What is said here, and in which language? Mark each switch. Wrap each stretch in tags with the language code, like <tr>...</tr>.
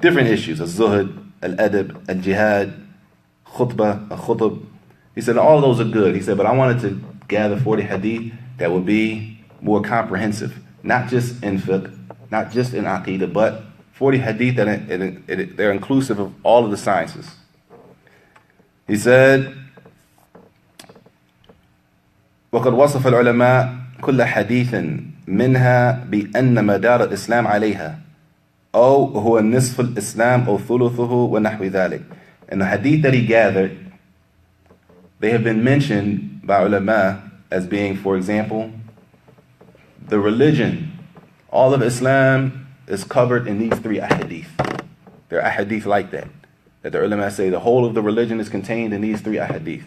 <en>Different issues, az-zuhd, al-adab, al-jihad, khutbah, al-khutub. He said, all of those are good. He said, but I wanted to gather 40 hadith that would be more comprehensive. Not just in fiqh, not just in aqidah, but 40 hadith that they're inclusive of all of the sciences. He said,</en> <ar>وقد وصف العلماء كل حديث منها بأن مدار الإسلام عليها أو هو نصف الإسلام أو ثلثه ونحو ذلك.</ar> <en>And the hadith that he gathered, they have been mentioned by ulama as being, for example, the religion, all of Islam is covered in these 3 hadith. There are ahadith like that. That the ulama say the whole of the religion is contained in these 3 ahadith.</en>